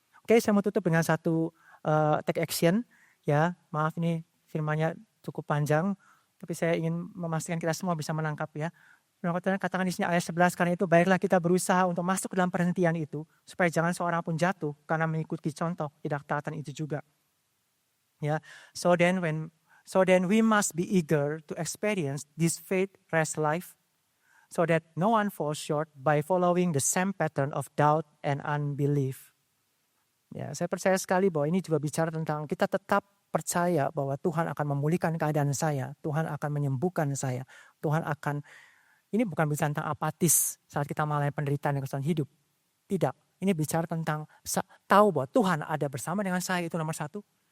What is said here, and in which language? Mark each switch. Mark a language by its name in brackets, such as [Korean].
[Indonesian] Oke, saya mau tutup dengan satu take action. Ya, maaf ini firmannya cukup panjang, tapi saya ingin memastikan kita semua bisa menangkap ya. Katakan di sini ayat 11, karena itu baiklah kita berusaha untuk masuk dalam perhentian itu, supaya jangan seorang pun jatuh karena mengikuti contoh tidak taatan itu juga. [English] Ya, so then we must be eager to experience this faith-rest life, so that no one falls short by following the same pattern of doubt and unbelief. [Indonesian] Ya, saya percaya sekali bahwa ini juga bicara tentang kita tetap percaya bahwa Tuhan akan memulihkan keadaan saya, Tuhan akan menyembuhkan saya, Tuhan akan, ini bukan bicara tentang apatis saat kita mengalami penderitaan dan kesulitan hidup. Tidak, ini bicara tentang tahu bahwa Tuhan ada bersama dengan saya, itu nomor satu.